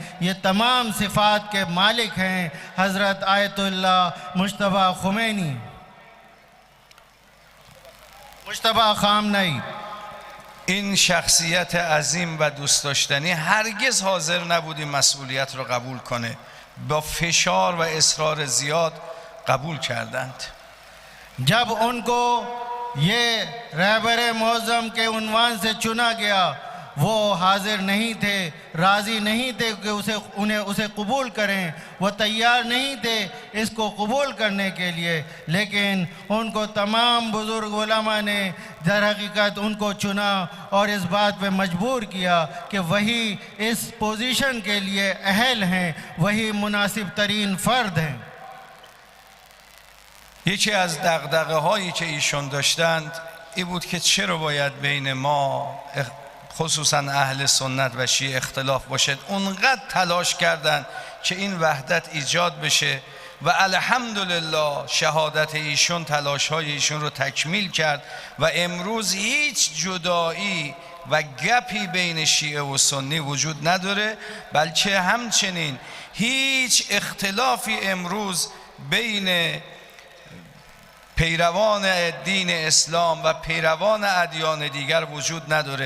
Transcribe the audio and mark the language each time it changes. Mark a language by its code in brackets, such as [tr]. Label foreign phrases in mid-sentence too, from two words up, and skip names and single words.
[hi] ये तमाम सिफ़ात के मालिक हैं हज़रत आयतुल्लाह मुश्तबा खुमैनी, मुश्तबा खामनई. [fa] این شخصیت عظیم و دوست داشتنی هرگز حاضر نبود این مسئولیت رو قبول کنه. با فشار و اصرار زیاد قبول کردند. [hi] जब उनको ये रहबर मुअज़्ज़म के उन्वान से चुना गया वो हाजिर नहीं थे, राज़ी नहीं थे कि उसे कबूल करें, वो तैयार नहीं थे इसको कबूल करने के लिए, लेकिन उनको तमाम बुज़ुर्ग उलमा ने दर हकीकत उनको चुना और इस बात पे मजबूर किया कि वही इस पोजीशन के लिए अहल हैं, वही मुनासिब तरीन फ़र्द हैं. [fa] یکی از دغدغه هایی که ایشون داشتند این بود که چرا باید بین ما خصوصا اهل سنت و شیعه اختلاف باشد. اونقدر تلاش کردند که این وحدت ایجاد بشه و الحمدلله شهادت ایشون تلاش های ایشون رو تکمیل کرد و امروز هیچ جدایی و گپی بین شیعه و سنی وجود نداره، بلکه همچنین هیچ اختلافی امروز بین پیروان دین اسلام و پیروان ادیان دیگر وجود ندارد.